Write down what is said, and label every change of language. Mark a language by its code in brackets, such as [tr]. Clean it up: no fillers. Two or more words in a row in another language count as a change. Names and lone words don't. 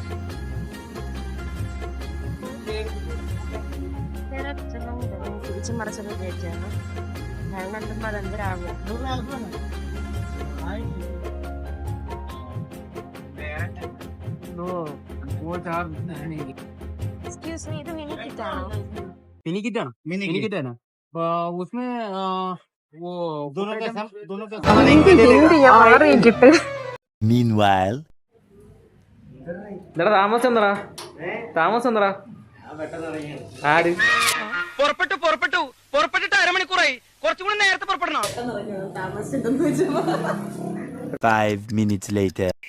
[ml] തിരിച്ചും മറിച്ചൊക്കെ കയറ്റിയാണ്. ഞങ്ങൾ എന്തുമ്പോൾ അതെന്തരാകും. [en] excuse me, [ml] ഇത് മിനി കിറ്റാണോ? [en] mini kit [hi] है ना, [en] mini kit [hi] है ना, उसमें वो दोनों के [en] Meanwhile, [ml] താമസം ആര് പുറപ്പെട്ടിട്ട് അരമണിക്കൂറായി, കുറച്ചും കൂടി നേരത്തെ പുറപ്പെടണം. [en] 5 minutes later.